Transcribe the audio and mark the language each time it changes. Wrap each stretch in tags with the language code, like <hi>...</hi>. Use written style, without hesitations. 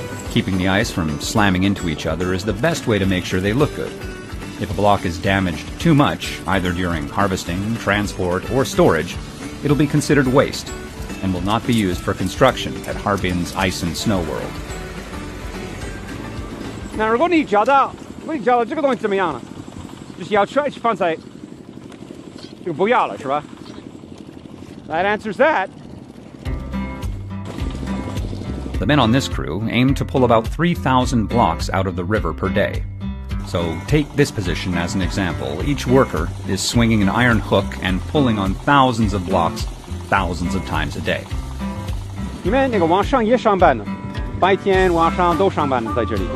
<en>Keeping the ice from slamming into each other is the best way to make sure they look good. If a block is damaged too much, either during harvesting, transport, or storage, it'll be considered waste and will not be used for construction at Harbin's Ice and Snow World.</en> <zh>那如果你找到这个东西怎么样呢？就是要放在这个不要了是吧？</zh> <en>That answers that. The men on this crew aim to pull about 3,000 blocks out of the river per day. So take this position as an example. Each worker is swinging an iron hook and pulling on thousands of blocks thousands of times a day.</en> <zh>你们那个往上也上班呢？白天晚上都上班呢，在这里。</zh>